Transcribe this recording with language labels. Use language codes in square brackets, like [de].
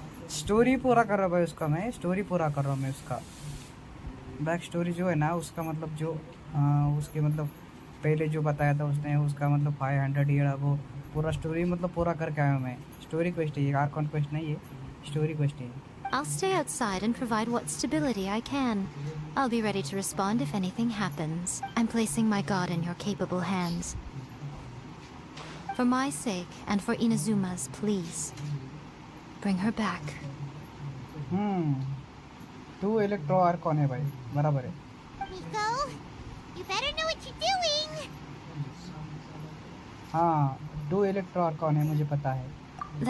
[hi] Story पूरा कर रहा भाई उसका मैं स्टोरी पूरा कर रहा हूँ मैं उसका बैक स्टोरी जो है ना उसका मतलब जो उसके मतलब पहले जो बताया था उसने उसका मतलब 500 ईयर वो पूरा स्टोरी मतलब पूरा करके आया हूँ मैं स्टोरी क्वेस्ट है ये आर्कॉन क्वेस्ट नहीं है स्टोरी क्वेस्ट है [en] I'll stay outside and provide what stability I can. I'll be ready to respond if anything happens. I'm placing my god in your capable hands. For my sake and for Inazuma's, please. Bring her back. [hi] 2 electro archon है भाई बराबर है [en] Nico, you better know what you're doing. [hi] हाँ 2 electro archon है मुझे पता है